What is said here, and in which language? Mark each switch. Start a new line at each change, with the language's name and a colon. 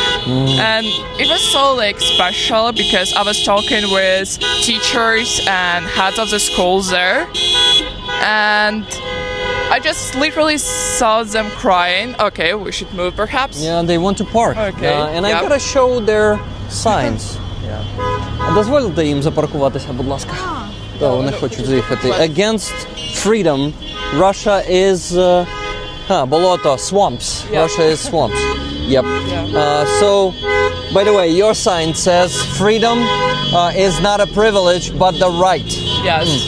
English: And it was so like special because I was talking with teachers and heads of the schools there, and I just literally saw them crying. Okay, we should move perhaps. Yeah, they want to park. Okay. And I gotta show their signs.
Ukrainian: Дозвольте їм запаркуватися, будь ласка. Вони хочуть заїхати.
English: Against freedom, Russia is болото, swamps. Yep. Russia is swamps. Yep. So, by the way, your sign says freedom is not a privilege but the right. Yes.